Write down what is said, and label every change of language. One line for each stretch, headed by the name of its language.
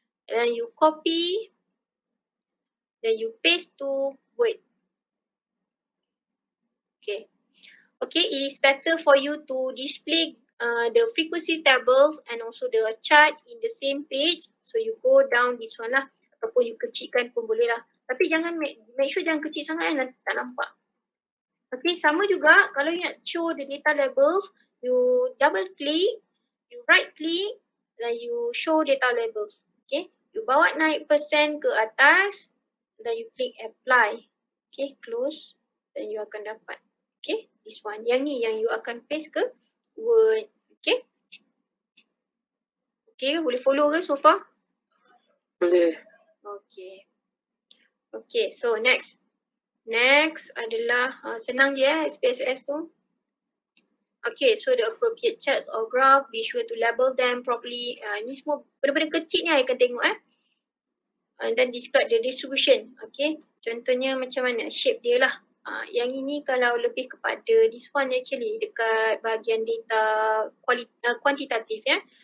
English: And then you copy, then you paste to Word. Okay. Okay, it is better for you to display the frequency table and also the chart in the same page. So you go down this one lah.
Malay: Ataupun you kecilkan pun boleh lah. Tapi jangan make sure jangan kecil sangat kan, nanti tak nampak. Okay, sama juga kalau you nak show the data labels,
English: you double click, you right click, then you show data labels.
Malay: Okay, you bawa naik persen ke atas, then you click apply.
English: Okay, close, then you akan dapat. Okay, this one.
Malay: Yang ni yang you akan paste ke Word. Okay. Okay, boleh follow ke so far? Boleh.
English: Okay. Okay, so next.
Malay: Next adalah senang je SPSS tu.
English: Okay, so the appropriate charts or graph, be sure to label them properly.
Malay: Ni semua benda-benda kecil ni I akan tengok
English: And then describe the distribution.
Malay: Okay, contohnya macam mana shape dia lah. Yang ini kalau lebih kepada
English: this one actually
Malay: dekat bahagian data kuantitatif ya.